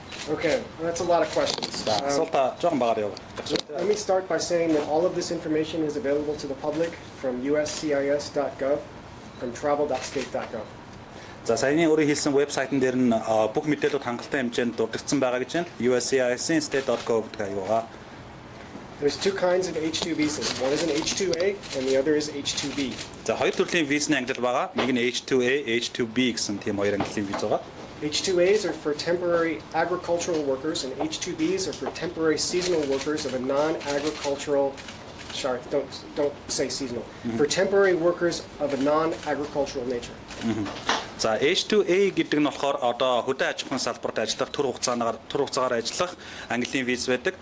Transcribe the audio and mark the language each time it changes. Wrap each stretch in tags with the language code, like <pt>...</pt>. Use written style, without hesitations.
<en>Okay, that's a lot of questions. Let me start by saying that all of this information is available to the public from uscis.gov, from travel.state.gov.</en> <mn>За саяны өөрийн хэлсэн вебсайтн дээр нь бүх мэдээлэлүүд хангалттай хэмжээнд дурдсан байгаа гэж байна. USCIS state.gov гэдэг аюугаа.</mn> <en>There's two kinds of H-2 visas. One is an H-2A and the other is H-2B.</en> <mn>За хоёр төрлийн визний ангилал байгаа. Нэг нь H-2A, H-2B гэсэн тийм хоёр ангиллын виз байгаа.</mn> <en>H-2As are for temporary agricultural workers and H-2Bs are for temporary seasonal workers of a non-agricultural sorry, don't say seasonal. For temporary workers of a non-agricultural nature.</en> <mn>За H-2A гэдэг нь болохоор одоо хөдөө аж ахуйн салбарт ажиллах тур хугацаагаар ажиллах ангиллын виз байдаг.</mn>